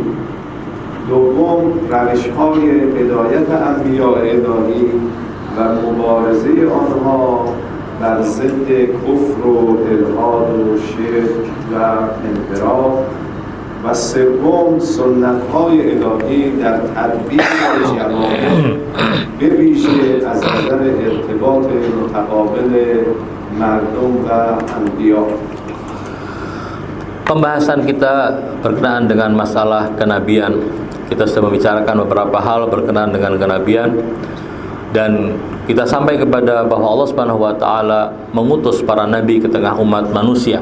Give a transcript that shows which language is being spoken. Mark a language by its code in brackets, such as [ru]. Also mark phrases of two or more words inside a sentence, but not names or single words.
[fa] دوم، روش‌های هدایت انبیاء الهی و مبارزه آنها بر ضد کفر و الحاد و شرک و انحراف. و سوم، سنت‌های الهی در تدبیر جوامع به ویژه از نظر ارتباط متقابل مردم و انبیا. [id] Pembahasan kita berkenaan dengan masalah kenabian. Kita sudah membicarakan beberapa hal berkenaan dengan kenabian, dan kita sampai kepada bahwa Allah [ar] سبحانه وتعالى [id] mengutus para nabi ke tengah umat manusia.